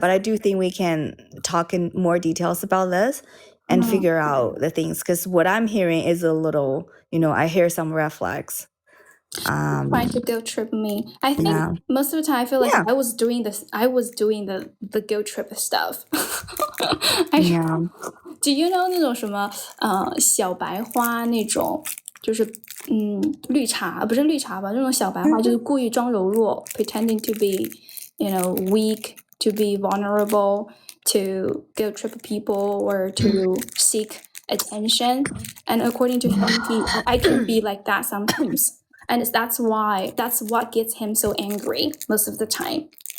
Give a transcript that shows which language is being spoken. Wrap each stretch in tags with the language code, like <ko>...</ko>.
<en>but I do think we can talk in more details about this and figure out the things, because what I'm hearing is a little, I hear some red flags. Trying to guilt trip me. I think Yeah. most of the time I feel like Yeah. I was doing the guilt trip stuff. Yeah. Do you know</en> <zh>那种什么小白花那种，就是绿茶，不是绿茶吧？这种小白花就是故意装柔弱，</zh> <en>pretending to be weak, to be vulnerable, to guilt trip people or to seek attention. And according to him, I can be like that sometimes. And that's what gets him so angry most of the time.</en>